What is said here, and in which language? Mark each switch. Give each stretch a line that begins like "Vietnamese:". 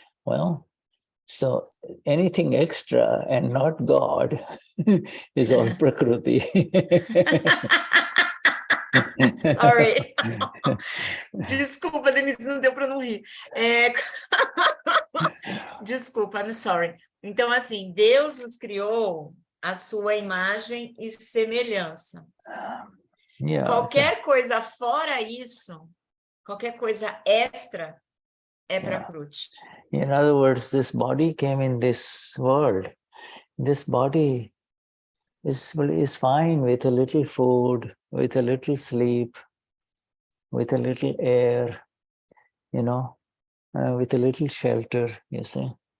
English: Well, so anything extra and not God is all Prakriti. Sorry.
Portuguese: Desculpa, Denise, não deu para não rir. Desculpa,
English: I'm sorry.
Portuguese: Então, assim, Deus nos criou a sua imagem e semelhança.
English: Yeah,
Portuguese: Qualquer coisa fora isso, qualquer coisa extra, é Prakruti.
English: In other words, this body came in this world. This body is fine with a little food, with a little sleep, with a little air, with a little shelter, you see.